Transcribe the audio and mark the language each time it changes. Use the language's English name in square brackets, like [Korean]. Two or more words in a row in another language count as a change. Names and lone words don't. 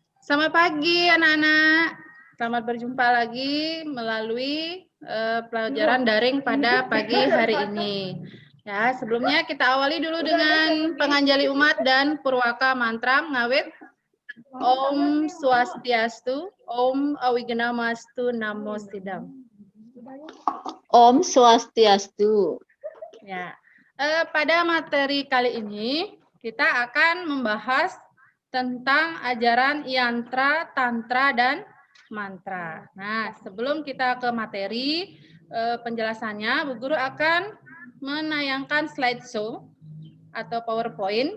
[Indonesian] Selamat pagi anak-anak. Selamat berjumpa lagi melalui pelajaran daring pada pagi hari ini. Ya, sebelumnya kita awali dulu dengan penganjali umat dan purwaka mantra ngawit [Sanskrit] Om Swastiastu, Om Awignamastu, Namo Sidam. Om Swastiastu. [Indonesian] Ya, pada materi kali ini kita akan membahas tentang ajaran yantra, tantra, dan mantra. Nah, sebelum kita ke materi penjelasannya, Bu Guru akan menayangkan slideshow atau PowerPoint.